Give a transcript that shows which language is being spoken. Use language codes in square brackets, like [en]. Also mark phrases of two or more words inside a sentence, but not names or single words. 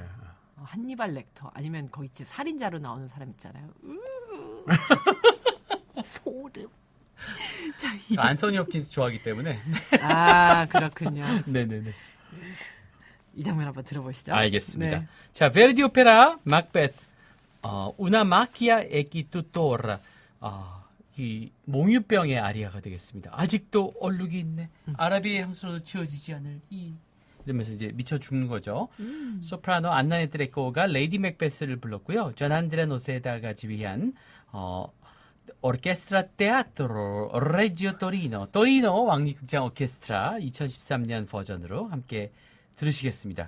[ko] 한니발 렉터 아니면 거기 이제 살인자로 나오는 사람 있잖아요. 소름. 자, 이제 안토니 홉킨스 좋아하기 때문에. 그렇군요. 네네네. 이 장면 한번 들어보시죠. 알겠습니다. 네. 자, 베르디 오페라 마크베트. [it] Una macchia e chi tuttora. [ko] 이 몽유병의 아리아가 되겠습니다. 아직도 얼룩이 있네. 아라비의 향수로 지워지지 않을 이. 이러면서 이제 미쳐 죽는 거죠. 소프라노 안나 네트레코가 레이디 맥베스를 불렀고요. 존 안드레 노세다가 지휘한 오르케스트라 테아트로 레지오 토리노 왕립극장 오케스트라 2013년 버전으로 함께 들으시겠습니다.